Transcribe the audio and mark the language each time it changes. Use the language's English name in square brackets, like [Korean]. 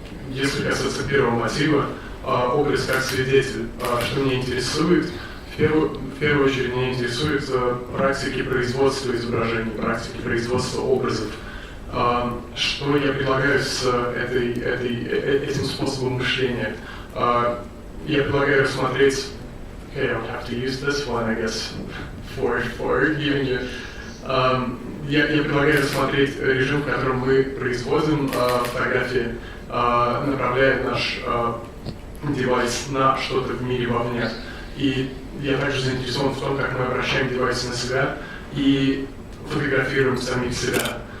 [Russian] Если касаться первого мотива, образ как свидетель, что меня интересует, в первую очередь меня интересуют практики производства изображений, практики производства образов. Что я предлагаю с этим способом мышления? Я предлагаю рассмотреть, [English] okay, I would have to use this one, I guess, for giving you. [Russian] Я предлагаю рассмотреть режим, в котором мы производим фотографии, направляя наш девайс на что-то в мире вовне. И я также заинтересован в том, как мы обращаем девайс на себя и фотографируем самих себя.